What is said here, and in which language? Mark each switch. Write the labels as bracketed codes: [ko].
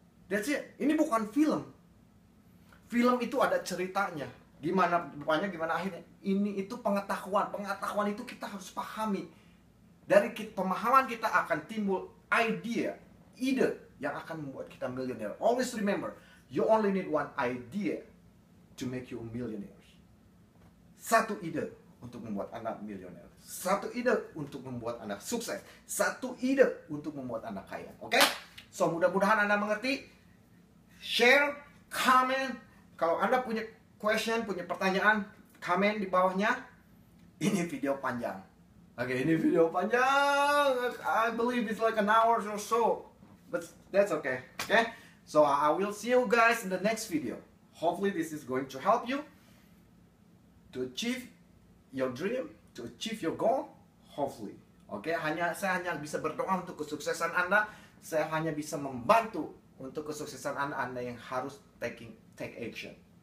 [en] That's it. [id] Ini bukan film. Film itu ada ceritanya. Gimana depannya, gimana akhirnya. Ini itu pengetahuan. Pengetahuan itu kita harus pahami. Dari pemahaman kita akan timbul ide yang akan membuat kita miliuner. Always remember, you only need one idea to make you a millionaire. Satu ide untuk membuat Anda miliuner. Satu ide untuk membuat Anda sukses. Satu ide untuk membuat Anda kaya. Oke? So, mudah-mudahan Anda mengerti. Share, comment. Kalau Anda punya question, punya pertanyaan, comment di bawahnya. Ini video panjang. Oke, ini video panjang. [en] I believe it's like an hour or so. But that's okay. Okay? So, I will see you guys in the next video. Hopefully, this is going to help you to achieve your dream, to achieve your goal, hopefully. [id] Oke, saya hanya bisa berdoa untuk kesuksesan Anda. Saya hanya bisa membantu untuk kesuksesan Anda yang harus take action.